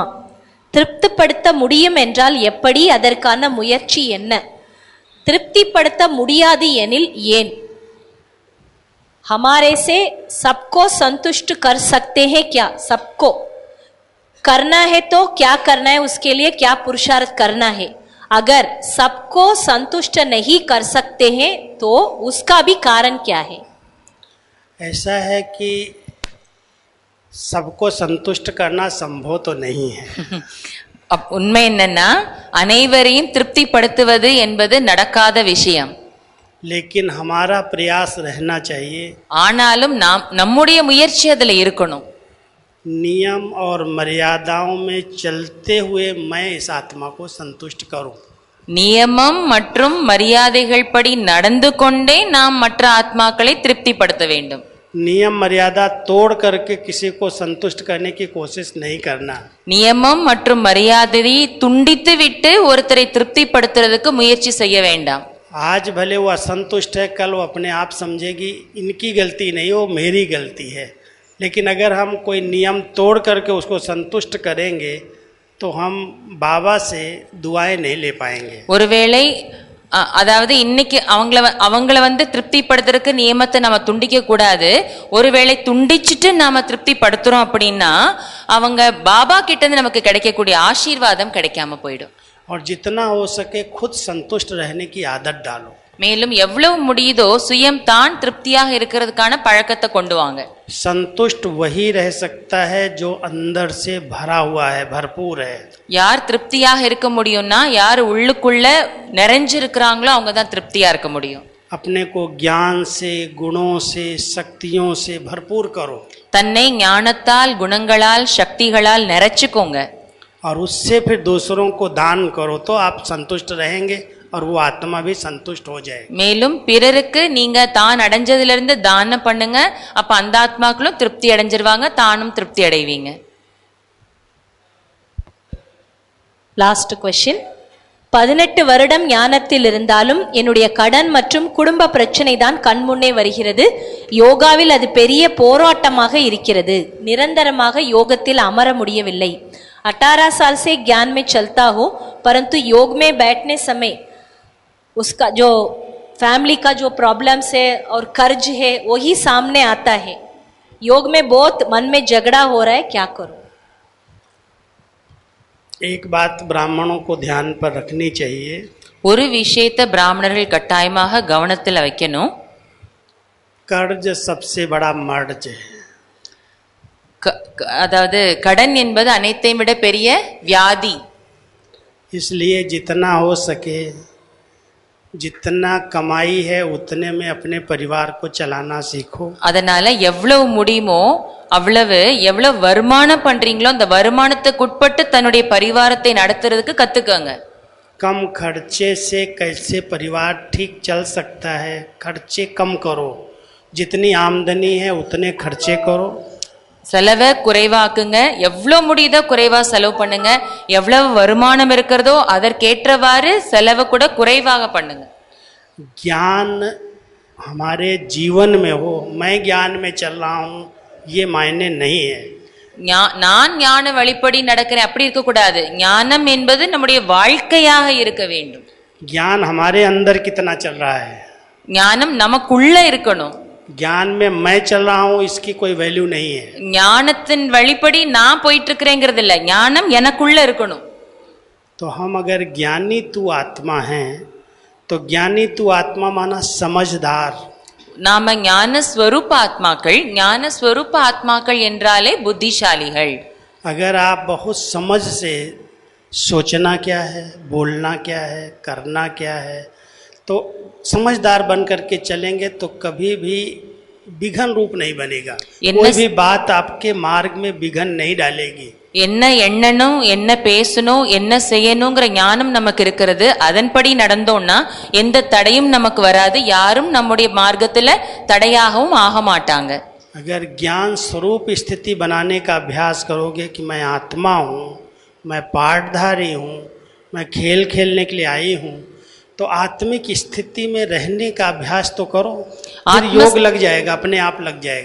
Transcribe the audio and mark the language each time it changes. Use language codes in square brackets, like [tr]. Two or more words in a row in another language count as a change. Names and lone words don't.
[ta] திருப்திப்படுத்த முடியும் என்றால் எப்படி? அதற்கான முயற்சி என்ன? திருப்திப்படுத்த முடியாது எனில் ஏன்? [hi] हमारे से सबको संतुष्ट कर सकते हैं क्या? सबको करना है तो क्या करना है, उसके लिए क्या पुरुषार्थ करना है? अगर सबको संतुष्ट नहीं कर सकते हैं तो उसका भी कारण क्या है? ऐसा है कि सबको संतुष्ट करना संभव तो नहीं है. [ta] உண்மை என்னன்னா, அனைவரையும் திருப்திப்படுத்துவது என்பது நடக்காத விஷயம். [hi] लेकिन हमारा प्रयास रहना चाहिए. [ta] ஆனாலும் நம்முடைய முயற்சி அதுல இருக்கணும். [hi] नियम और मर्यादाओं में चलते हुए मैं इस आत्मा को संतुष्ट करूं. [ta] நியமம் மற்றும் மரியாதைகள் படி நடந்து கொண்டே நாம் மற்ற ஆத்மாக்களை திருப்திப்படுத்த வேண்டும். [hi] नियम मर्यादा तोड़ करके किसी को संतुष्ट करने की कोशिश नहीं करना. [ta] நியமம் மற்றும் மரியாதையை துண்டித்து விட்டு ஒருத்தரை திருப்திப்படுத்துறதுக்கு முயற்சி செய்ய வேண்டாம். [hi] आज भले वो असंतुष्ट है, कल वो अपने आप समझेगी इनकी गलती नहीं, वो मेरी गलती है. लेकिन अगर हम कोई नियम तोड़ करके उसको संतुष्ट करेंगे तो हम बाबा से दुआएं नहीं ले पाएंगे. [ta] ஒருவேளை அதாவது இன்னைக்கு அவங்கள திருப்திப்படுத்துறதுக்கு நியமத்தை நம்ம துண்டிக்க கூடாது. ஒருவேளை துண்டிச்சுட்டு நாம திருப்திப்படுத்துறோம் அப்படின்னா அவங்க பாபா கிட்ட இருந்து நமக்கு கிடைக்கக்கூடிய ஆசீர்வாதம் கிடைக்காம போயிடும். [hi] और जितना हो सके खुद संतुष्ट रहने की आदत डालो. [ta] மேலும் எவ்வளவு முடியுதோ சுயம் தான் திருப்தியாக இருக்கிறதுக்கான பழக்கத்தை கொண்டு வாங்க. [hi] संतुष्ट वही रह सकता है जो अंदर से भरा हुआ है, भरपूर है. [ta] யார் திருப்தியாக இருக்க முடியும்னா, யார் உள்ளுக்குள்ள நிறைஞ்சு இருக்கிறாங்களோ அவங்க தான் திருப்தியா இருக்க முடியும். [hi] अपने को ज्ञान से, गुणों से, शक्तियों से भरपूर करो. [ta] தன்னை ஞானத்தால், குணங்களால், சக்திகளால் நிறைச்சுக்கோங்க. [hi] और उससे फिर दूसरों को दान करो तो आप संतुष्ट रहेंगे और वो आत्मा भी संतुष्ट हो जाए. [ta] மேலும் பிறருக்கு நீங்க தான் அடைஞ்சதுல இருந்து தானம் பண்ணுங்க. அப்ப அந்த ஆத்மாக்களும் திருப்தி அடைஞ்சிருவாங்க, தானும் திருப்தி அடைவீங்க. [en] last question. [ta] 18 வருடம் ஞானத்தில் இருந்தாலும் என்னுடைய கடன் மற்றும் குடும்ப பிரச்சனை தான் கண்முன்னே வருகிறது. யோகாவில் அது பெரிய போராட்டமாக இருக்கிறது. நிரந்தரமாக யோகத்தில் அமர முடியவில்லை. [hi] 18 साल से ज्ञान में चलता हो, परंतु योग में बैठने समय उसका जो फैमिली का जो प्रॉब्लम्स है और कर्ज है वही सामने आता है. योग में बहुत मन में झगड़ा हो रहा है, क्या करूं? एक बात ब्राह्मणों को ध्यान पर रखनी चाहिए. [ta] ஒரு விஷயத்தை பிராமணர்கள் கட்டாயமாக கவனத்தில் வைக்கணும். [hi] कर्ज सबसे बड़ा मर्ज है. [ta] அதாவது கடன் என்பது அனைத்தையும் விட பெரிய வியாதி. [hi] इसलिए जितना हो सके, जितना कमाई है उतने में अपने परिवार को चलाना सीखो. [ta] அதனால எவ்வளவு முடியுமோ எவ்வளவு வருமானம் பண்றீங்களோ அந்த வருமானத்துக்கு உட்பட்டு தன்னுடைய பரிவாரத்தை நடத்துறதுக்கு கத்துக்கங்க. [hi] कम खर्चे से कैसे परिवार ठीक चल सकता है, खर्चे कम करो. जितनी आमदनी है उतने खर्चे करो. [ta] செலவை குறைவாக்குங்க. எவ்வளவு முடியுதோ குறைவா செலவு பண்ணுங்க. எவ்வளவு வருமானம் இருக்கிறதோ அதற்கேற்றவாறு செலவு கூட குறைவாக பண்ணுங்க. [hi] ज्ञान हमारे जीवन में हो, मैं ज्ञान में चल रहा हूँ, ये मायने नहीं है. [ta] நான் ஞான வழிப்படி நடக்கிறேன் அப்படி இருக்க கூடாது. ஞானம் என்பது நம்முடைய வாழ்க்கையாக இருக்க வேண்டும். [hi] ज्ञान हमारे अंदर कितना चल रहा है, [ta] ஞானம் நமக்குள்ள இருக்கணும். [hi] ज्ञान में मैं चल रहा हूँ इसकी कोई वैल्यू नहीं है. [ta] ஞானத்தின் வழிப்படி நான் போயிட்டு இருக்கிறேங்கிறது இல்ல, ஞானம் எனக்குள்ள இருக்கணும். [hi] तो हम अगर ज्ञानी तू आत्मा हैं तो ज्ञानी तू आत्मा माना समझदार। [ta] நாம ஞான ஸ்வரூப ஆத்மாக்கள் என்றாலே புத்திசாலிகள். [hi] अगर आप बहुत समझ से सोचना क्या है, बोलना क्या है, करना क्या है, तो समझदार बन करके चलेंगे तो कभी भी विघन रूप नहीं बनेगा। कोई भी बात आपके मार्ग में विघन नहीं डालेगी। [ta] என்ன எண்ணணும், என்ன பேசணும், என்ன செய்யணுங்கிற ஞானம் நமக்கு இருக்கிறது. அதன்படி நடந்தோம்னா எந்த தடையும் நமக்கு வராது. யாரும் நம்முடைய மார்க்கத்துல தடையாகவும் ஆக மாட்டாங்க. [hi] अगर ज्ञान स्वरूप स्थिति बनाने का अभ्यास करोगे कि मैं आत्मा हूँ, मैं पाठधारी हूँ, मैं खेल खेलने के लिए आई हूँ, तो आत्मिक स्थिति में रहने का अभ्यास तो करो, फिर योग लग जाएगा, अपने आप लग जाएगा.